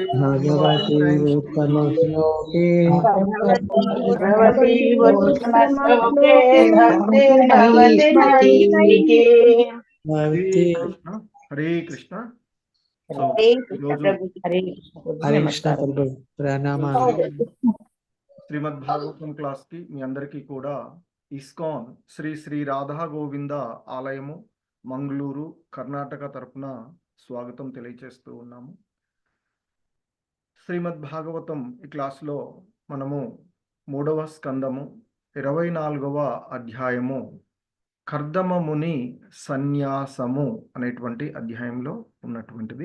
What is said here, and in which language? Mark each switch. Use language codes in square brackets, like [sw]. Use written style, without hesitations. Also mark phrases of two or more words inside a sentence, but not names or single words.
[sa] भगवती उत्तमश्लोके भगवती उत्तमश्लोके भक्तिर्भवति नैष्ठिके। हरे कृष्ण। हरे कृष्ण प्रभु ప్రణామాలు. [te] శ్రీమద్ భాగవతం క్లాస్ కి మీ అందరికీ కూడా ఇస్కాన్ శ్రీ శ్రీ రాధా గోవింద ఆలయము మంగళూరు కర్ణాటక తరపున స్వాగతం తెలియజేస్తూ ఉన్నాము. శ్రీమద్ భాగవతం ఈ క్లాస్లో మనము 3వ స్కందము 24వ అధ్యాయము కర్దమ ముని సన్యాసము అనేటువంటి అధ్యాయంలో ఉన్నటువంటిది.